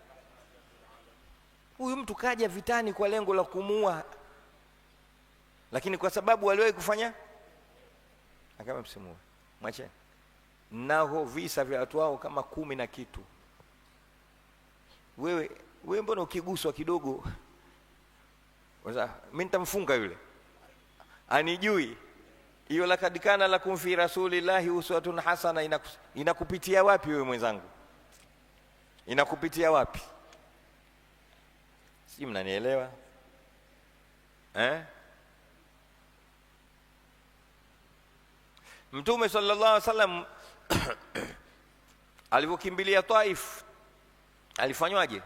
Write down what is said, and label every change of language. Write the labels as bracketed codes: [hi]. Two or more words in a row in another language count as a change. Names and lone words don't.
[sw] Huyu mtu kaja vitani kwa lengo la kumuua, lakini kwa sababu waliwahi kufanya, akama msimuue, mwache. Nao visa vya watu wao kama 10 na kitu. Wewe mbona ukiguswa kidogo mimi nitamfunga yule? Anijui. Hiyo [ar] لقد كان لكم في رسول الله أسوة حسنة [sw] inakupitia wapi wewe mwenzangu? Inakupitia wapi? Si mnanielewa? Mtume [ar] صلى الله عليه وسلم [sw] alipokimbilia Taif alifanywaje?